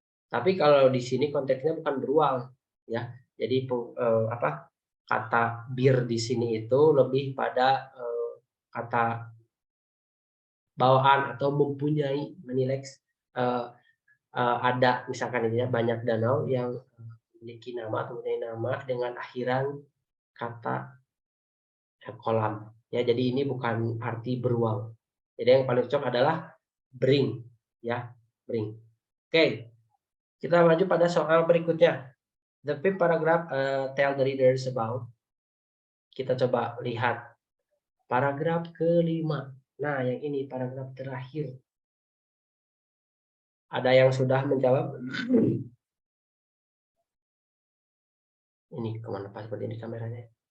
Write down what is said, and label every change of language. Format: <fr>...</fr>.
<id>Tapi kalau di sini konteksnya bukan beruang, ya. Jadi kata bir di sini itu lebih pada kata bawaan atau mempunyai, menilai ada misalkan ini ya, banyak danau yang memiliki nama atau mempunyai nama dengan akhiran kata kolam. Ya, jadi ini bukan arti beruang. Jadi yang paling cocok adalah bring, ya, bring. Oke, kita maju pada soal berikutnya.</id> <en>The fifth paragraph tell the readers about.</en> <id>Kita coba lihat paragraf kelima. Nah, yang ini paragraf terakhir. Ada yang sudah menjawab? Ini kemana Pak seperti ini kameranya?</id>